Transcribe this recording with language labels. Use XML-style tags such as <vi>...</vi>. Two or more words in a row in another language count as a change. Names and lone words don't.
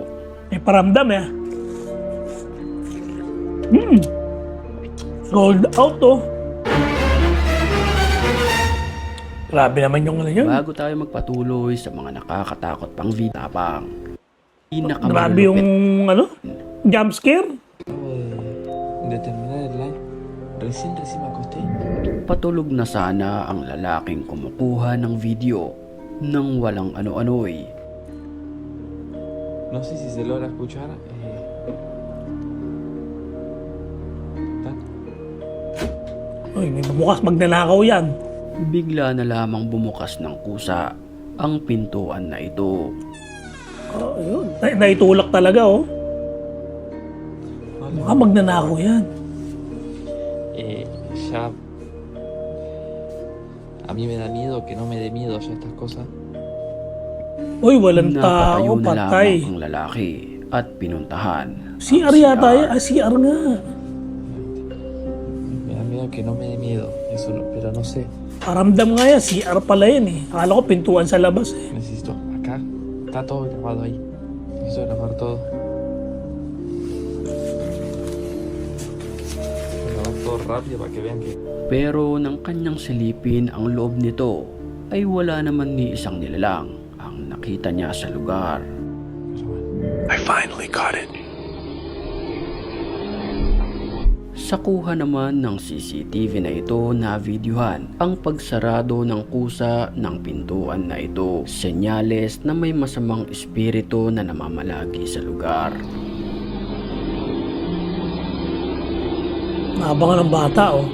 <tl>May paramdam, eh.</tl> <en>Sold out,</en> <tl>oh. Grabe naman yung ano yun. Bago tayo magpatuloy sa mga nakakatakot pang video, Grabe yung ano,</tl> <en>jump scare.</en> <es>De terminar el live, recién me acosté.</es> <tl>Patulog na sana ang lalaking kumukuha ng video nang walang ano-ano'y.</tl> <es>No sé si se logra escuchar.</es> <tl>Uy, may bukas magnanakaw yan. Bigla na lamang bumukas ng kusa ang pintuan na ito. Ayun. Naitulak talaga, oh. Baka magnanakaw yan.</tl> <es>Ya. A mí me da miedo que no me dé miedo ya estas cosas.</es> <tl>Uy, walang tao, Napatayo na patay. lamang ang lalaki at pinuntahan. CR yata yan. Ah, CR nga.</tl> <es>Me da miedo que no me dé miedo. Eso, pero no sé.</es> <tl>Paramdam nga yan. CR pala yan eh. Akala ko pintuan sa labas eh.</tl> <es>Necesito. Acá está todo grabado ahí. Necesito grabar todo. Grabar todo rápido para que vean que.</es> <tl>Pero nang kanyang silipin ang loob nito ay wala naman ni isang nilalang ang nakita niya sa lugar.</tl> <en>I finally caught it.</en> <tl>Sa kuha naman ng CCTV na ito na videohan ang pagsarado ng kusa ng pintuan na ito. Senyales na may masamang espiritu na namamalagi sa lugar. Naabangan ng bata, oh.</tl>